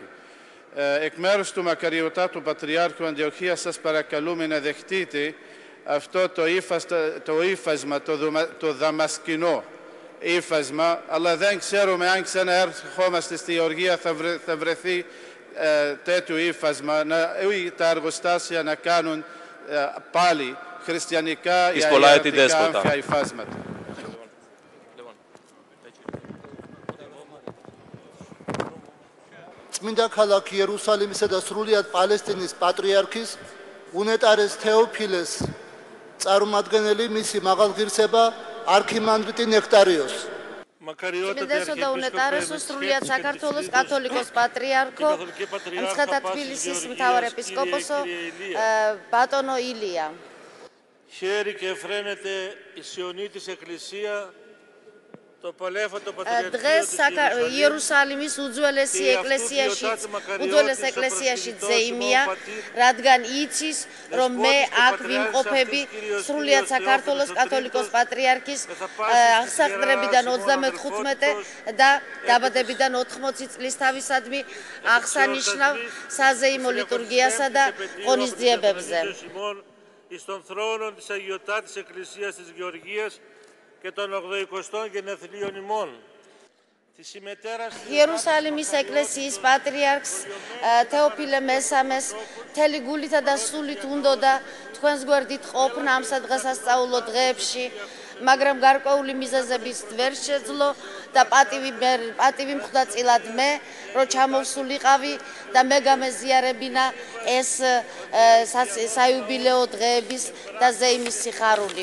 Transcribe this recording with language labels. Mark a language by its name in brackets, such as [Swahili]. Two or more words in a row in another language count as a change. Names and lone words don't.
[Greek] Εκ μέρους του Μακαριωτάτου Πατριάρχου Αντιοχίας σας παρακαλούμε να δεχτείτε αυτό το ύφασμα, το δαμασκηνό ύφασμα, αλλά δεν ξέρουμε αν ξαναέρχομαστε στη Γεωργία θα βρεθεί τέτοιο ύφασμα, τα εργοστάσια να κάνουν πάλι χριστιανικά ή αλλιώτικα άμφια υφάσματα. [Georgian] წმინდა ქალაქ იერუსალიმისა და სრულიად პალესტინის პატრიარქის უნეტარეს თეოფილეს წარმომადგენელი მისი მაღალღირსება არქიმანდრიტი ნექტარიოს. Წმინდესო და უნეტარესო სრულიად საქართველოს კათოლიკოს პატრიარქო მცხეთა თბილისის მთავარ ეპისკოპოსო ბატონო ილია. [Greek] Χαίρει και φρένεται η Σιωνίτης Εκκλησία, το παλέφατο [Georgian] დღეს იერუსალიმის უძველესი ეკლესიაში ძეიმია, რადგან იცის, რომ მე აქ ვიმყოფები სრულიად საქართველოს კათოლიკოს პატრიარქის აღსაყდრებიდან 35 და დაბადებიდან 80 წლის თავისადმი აღსანიშნავ საზეიმო ლიტურგიასა და ღონისძიებებზე. [Greek] εις των θρόνων της Αγιωτάτης Εκκλησίας της Γεωργίας και των 80 γενεθλίων ημών. [Georgian] იერუსალიმის ეკლესიის პატრიარქს თეოფილე მესამეს მთელი გულითა და სულით უნდოდა თქვენს გვერდით ყოფნა ამ სადღესასწაულო დღეებში, მაგრამ გარკვეული მიზეზებით ვერ შეძლო და პატივი მხვდა წილად მე, რომ ჩამოვსულიყავი და მე გამეზიარებინა ეს საიუბილეო დღეების და ზეიმის სიხარული.